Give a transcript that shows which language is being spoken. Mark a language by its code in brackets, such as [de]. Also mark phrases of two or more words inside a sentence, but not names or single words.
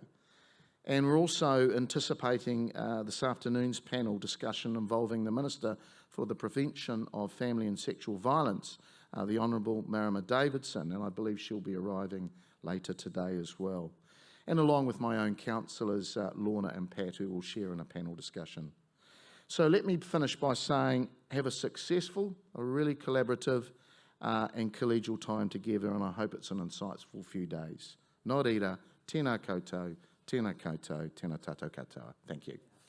[en] And we're also anticipating this afternoon's panel discussion involving the Minister for the Prevention of Family and Sexual Violence, the Honourable Marama Davidson, and I believe she'll be arriving later today as well. And along with my own councillors, Lorna and Pat, who will share in a panel discussion. So let me finish by saying, have a successful, a really collaborative and collegial time together, and I hope it's an insightful few days. [mi] Nō reira, tēnā koutou, tēnā koutou, tēnā tātou katoa. [en] Thank you.